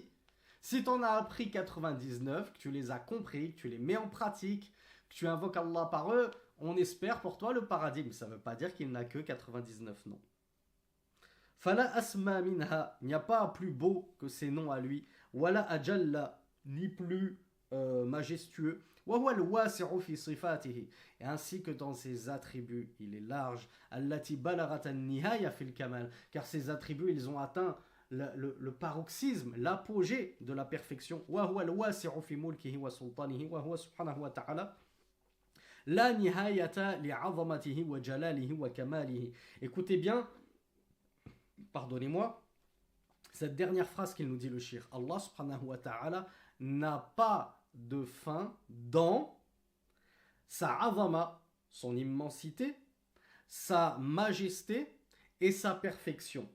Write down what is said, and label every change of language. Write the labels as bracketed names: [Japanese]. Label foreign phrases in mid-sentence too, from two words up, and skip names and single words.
[French] Si tu en as appris 99, que tu les as compris, que tu les mets en pratique, que tu invoques Allah par eux, on espère pour toi le paradis. Mais ça ne veut pas dire qu'il n'a que 99 noms. [Arabic] فلا أسمى منها, [French] il n'y a pas plus beau que ces noms à lui. [Arabic] ولا أجل, [French] ni plus majestueux. [Arabic] والواسع في صفاته, [French] et ainsi que dans ses attributs, il est large. [Arabic] التي بلغت النهاية في الكمال, [French] car ses attributs, ils ont atteint le paroxysme, l'apogée de la perfection. [Arabic] وهو الواسع في ملكه وسلطانه وهو سبحانه وتعالى لا نهاية لعظمته وجلاله وكماله. [French] Écoutez bien, pardonnez-moi, cette dernière phrase qu'il nous dit le shir. [Arabic] الله سبحانه وتعالى [French] n'a pas de fin dans sa azama, son immensité, sa majesté et sa perfection.